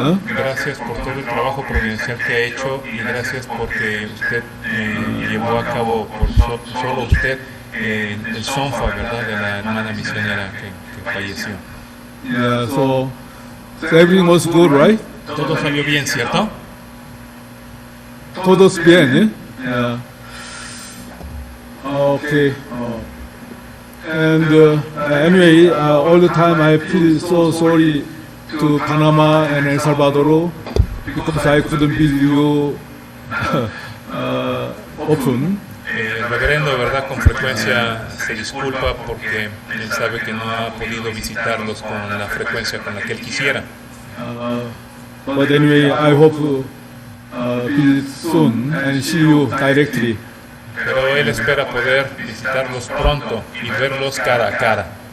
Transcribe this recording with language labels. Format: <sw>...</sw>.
<es>Gracias por todo el trabajo providencial que ha hecho y gracias porque usted llevó a cabo, solo usted, el sonfa, ¿verdad?, de la hermana misionera que falleció.</es> <en>Yeah, so everything was good, right?</en> <es>Todo salió bien, ¿cierto? Todos bien, yeah? Okay.</es> <en>And anyway, all the time I feel so sorry to Panama and El Salvador because I couldn't visit you often.</en> <es>El reverendo, ¿verdad?, con frecuencia se disculpa porque él sabe que no ha podido visitarlos con la frecuencia con la que él quisiera.</es> <en>But anyway, I hope visit soon and see you directly.</en> <es>Pero él espera poder visitarlos pronto y verlos cara a cara.</es>